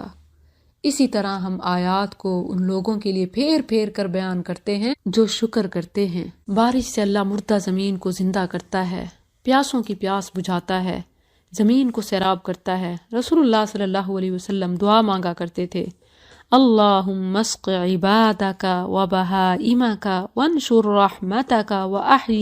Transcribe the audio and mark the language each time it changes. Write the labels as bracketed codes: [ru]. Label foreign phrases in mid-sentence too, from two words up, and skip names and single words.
[ur] اسی طرح ہم آیات کو ان لوگوں کے لیے پھیر پھیر کر بیان کرتے ہیں جو شکر کرتے ہیں۔ بارش سے اللہ مردہ زمین کو زندہ کرتا ہے، پیاسوں کی پیاس بجھاتا ہے، زمین کو سیراب کرتا ہے۔ رسول اللہ [ar] صلی اللہ علیہ وسلم [ur] دعا مانگا کرتے تھے، [ar] اللہم اسق عبادک و بہائمک وانشر رحمتک و احیی